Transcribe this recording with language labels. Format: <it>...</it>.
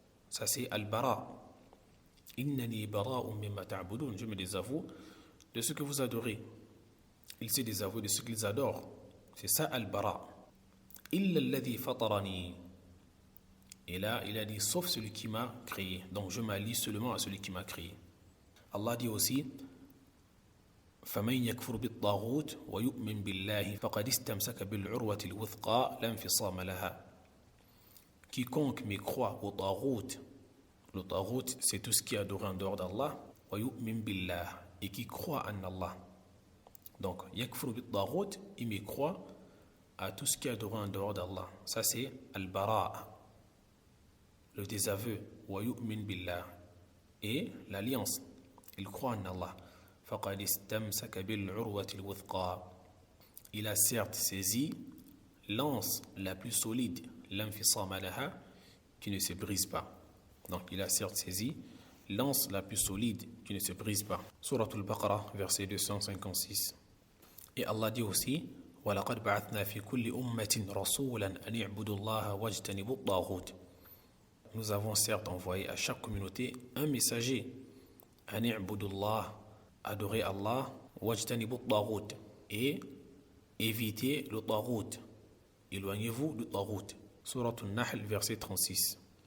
<fr>Ça c'est al-bara.</fr> <ar>Innani bara'un mimma ta'budun.</ar> <fr>Je me désavoue de ce que vous adorez. Il s'est désavoué de ce qu'ils adorent. C'est ça al-bara.</fr> <ar>Illa alladhi fatarani.</ar> <fr>Et là, il a dit sauf celui qui m'a créé. Donc je m'allie seulement à celui qui m'a créé. Allah dit aussi</fr> <ar>فمن يكفر بالطاغوت ويؤمن بالله فقد استمسك بالعروة الوثقى لا انفصام لها.</ar> <fr>Quiconque me croit au taghut, le taghut c'est tout ce qui est adoré en dehors d'Allah,</fr> <ar>ويؤمن بالله,</ar> <fr>et qui croit en Allah. Donc</fr> <ar>yakfur بالطاغوت,</ar> <fr>il me croit à tout ce qui est adoré en dehors d'Allah. Ça c'est al-bara', le désaveu,</fr> <ar>ويؤمن بالله,</ar> <fr>et l'alliance, il croit en Allah.</fr> <ar>فقد استمسك بالعروة الوثقى.</ar> <fr>Il a certes saisi l'anse la plus solide,</fr> <ar>l'anfisam laha,</ar> <fr>qui ne se brise pas. Donc il a certes saisi l'anse la plus solide qui ne se brise pas. Surat al-Baqarah, verset 256. Et Allah dit aussi</fr> <ar>وَلَقَدْ بَعَثْنَا فِي كُلِّ أُمَّةٍ رَسُولًا أَنِ اعْبُدُوا اللَّهَ وَاجْتَنِبُوا الطَّاغُوتَ.</ar> <fr>Nous avons certes envoyé à chaque communauté un messager.</fr> <ar>أَنِ اعْبُدُوا اللَّهَ,</ar> <fr>adorer Allah,</fr> <ar>wajtanibu at-taghut,</ar> <fr>et éviter le taghut. Éloignez-vous du taghut. Surat An-Nahl, verset 36.</fr>